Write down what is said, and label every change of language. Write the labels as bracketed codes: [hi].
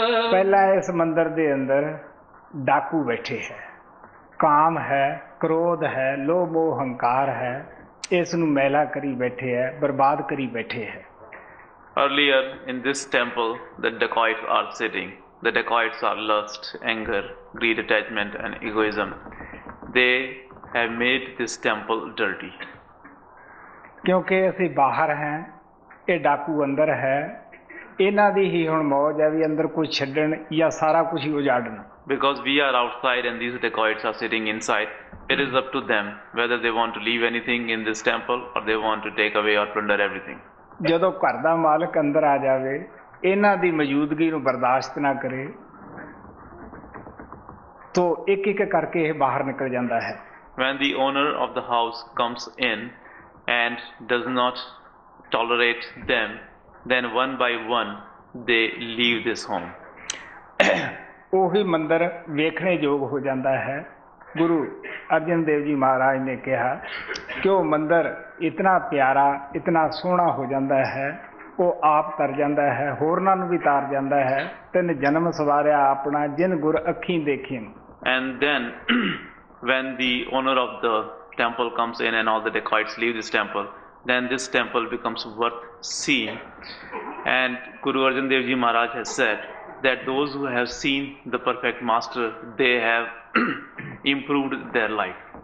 [pa] ਪਹਿਲਾਂ ਇਸ ਮੰਦਰ ਦੇ ਅੰਦਰ ਡਾਕੂ ਬੈਠੇ ਹੈ, ਕਾਮ ਹੈ, ਕ੍ਰੋਧ ਹੈ, ਲੋਭ ਮੋਹ ਹੰਕਾਰ ਹੈ, ਇਸ ਨੂੰ ਮੈਲਾ ਕਰੀ ਬੈਠੇ ਹੈ, ਬਰਬਾਦ ਕਰੀ ਬੈਠੇ ਹੈ। [en] Earlier in this temple, the dacoits are sitting. The dacoits are lust, anger, greed, attachment and egoism. They have made this temple dirty. [pa] ਕਿਉਂਕਿ ਅਸੀਂ ਬਾਹਰ ਹੈ, ਇਹ ਡਾਕੂ ਅੰਦਰ ਹੈ। ਇਹਨਾਂ ਦੀ ਹੀ ਹੁਣ ਮੌਜ ਹੈ ਵੀ ਅੰਦਰ ਕੁਝ ਛੱਡਣ ਜਾਂ ਸਾਰਾ ਕੁਝ ਹੀ ਉਜਾੜਨ। [en] Because we are outside and these dacoits are sitting inside, it is up to them whether they want to leave anything in this temple or they want to take away or plunder everything. [pa] ਜਦੋਂ ਘਰ ਦਾ ਮਾਲਕ ਅੰਦਰ ਆ ਜਾਵੇ, ਇਹਨਾਂ ਦੀ ਮੌਜੂਦਗੀ ਨੂੰ ਬਰਦਾਸ਼ਤ ਨਾ ਕਰੇ, ਤੋ ਇੱਕ ਇੱਕ ਕਰਕੇ ਇਹ ਬਾਹਰ ਨਿਕਲ ਜਾਂਦਾ ਹੈ। [en] When the owner of the house comes in and does not tolerate them, then one by one they leave this home. [pa] ਉਹੀ ਮੰਦਰ ਵੇਖਣੇ ਯੋਗ ਹੋ ਜਾਂਦਾ ਹੈ। ਗੁਰੂ ਅਰਜਨ ਦੇਵ ਜੀ ਮਹਾਰਾਜ ਨੇ ਕਿਹਾ ਕਿ ਉਹ ਮੰਦਰ ਇਤਨਾ ਪਿਆਰਾ, ਇਤਨਾ ਸੋਹਣਾ ਹੋ ਜਾਂਦਾ ਹੈ, ਉਹ ਆਪ ਤਰ ਜਾਂਦਾ ਹੈ, ਹੋਰਨਾਂ ਨੂੰ ਵੀ ਤਾਰ ਜਾਂਦਾ ਹੈ। ਤਿੰਨ ਜਨਮ ਸਵਾਰਿਆ ਆਪਣਾ, ਜਿਨ ਗੁਰ ਅੱਖੀਂ ਦੇਖੀਂ। [en] And then when the owner of the temple comes in and all the dacoits leave this temple, then this temple becomes worth seeing And Guru Arjan Dev Ji Maharaj has said that those who have seen the perfect master, they have improved their life.